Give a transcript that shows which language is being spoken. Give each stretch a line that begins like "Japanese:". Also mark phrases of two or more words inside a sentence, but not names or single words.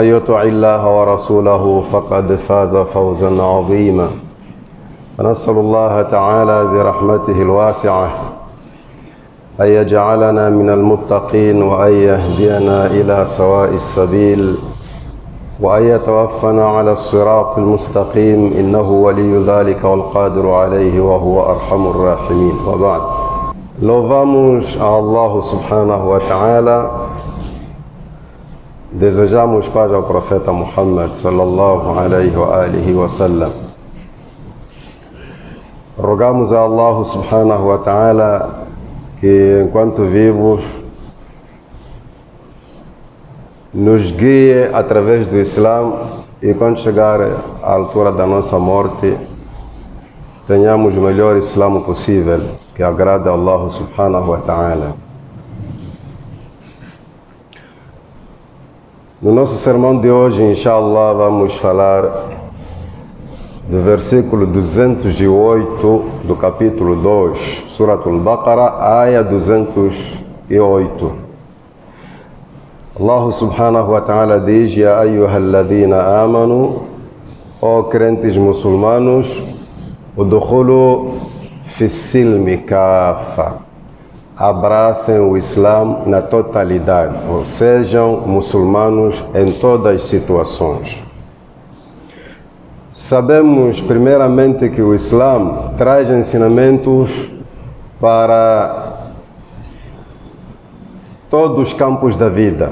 Arabic: يطع الله ورسوله فقد فاز فوزا عظيما فنسأل الله تعالى برحمته الواسعة أن يجعلنا من المتقين وأن يهدينا إلى سواء السبيل وأن يتوفنا على الصراط المستقيم إنه ولي ذلك والقادر عليه وهو أرحم الراحمين وبعد.
Portuguese: Louvamos a Allah
Arabic: سبحانه وتعالى,
Portuguese: desejamos paz ao profeta Muhammad
Arabic: صلى الله عليه وآله وسلم.
Portuguese: Rogamos a Allah
Arabic: سبحانه وتعالى
Portuguese: que enquanto vivos nos guie através do Islã e quando chegar à altura da nossa morte tenhamos o melhor Islã possível que agrade a Allah
Arabic: سبحانه وتعالى.
Portuguese: No nosso sermão de hoje, inshallah, vamos falar do versículo 208 do capítulo 2, Suratul Baqarah, aya 208.
Arabic: Allah سبحانه وتعالى diz: يا أيها الذين آمنوا,
Portuguese: ó crentes muçulmanos,
Arabic: ادخلوا في السلم كافة,
Portuguese: abracem o Islã na totalidade, ou sejam muçulmanos em todas as situações. Sabemos primeiramente que o Islã traz ensinamentos para todos os campos da vida.